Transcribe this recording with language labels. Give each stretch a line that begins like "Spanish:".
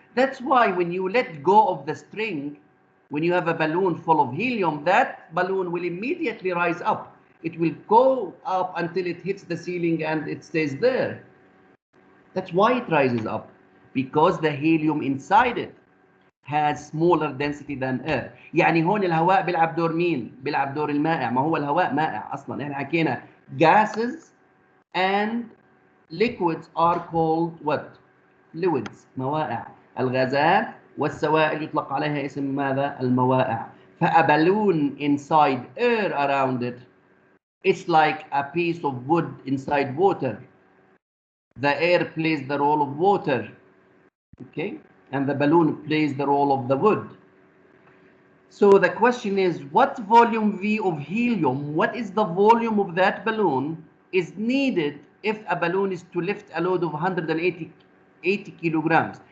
English: That's why when you let go of the string, when you have a balloon full of helium, that balloon will immediately rise up. It will go up until it hits the ceiling and it stays there. That's why it rises up, because the helium inside it has smaller density than air.
Arabic: يعني هون الهواء بيلعب دور مين؟ بيلعب دور المائع. ما هو الهواء مائع أصلا. احنا حكينا
English: gases and liquids are called what? Fluids.
Arabic: موائع. الغازات والسوائل يطلق عليها اسم ماذا؟ الموائع.
English: فا balloon inside air around it, it's like a piece of wood inside water. The air plays the role of water, okay? And the balloon plays the role of the wood. So the question is, what volume V of helium, what is the volume of that balloon is needed if a balloon is to lift a load of 180 kilograms?